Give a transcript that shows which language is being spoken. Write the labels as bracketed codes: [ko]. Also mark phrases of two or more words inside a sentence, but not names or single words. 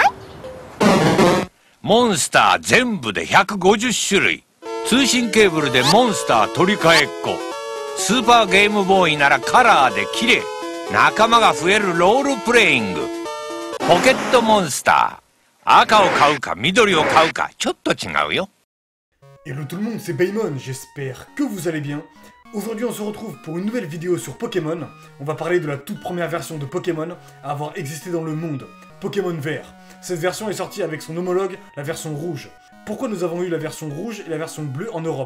[ja] モンスター全部で150種類。通信ケーブルでモンスター取り替えっこ。スーパーゲームボーイならカラーで綺麗。仲間が増えるロールプレイング。ポケットモンスター。赤を買うか緑を買うかちょっと違うよ。 [fr] Hello tout le monde, c'est Baymon, j'espère que vous allez bien. Aujourd'hui on se retrouve pour une nouvelle vidéo sur Pokémon. On va parler de la toute première version de Pokémon à avoir existé dans le monde, Pokémon Vert. Cette version est sortie avec son homologue, la version rouge. Pourquoi nous avons eu la version rouge et la version bleue en Europe?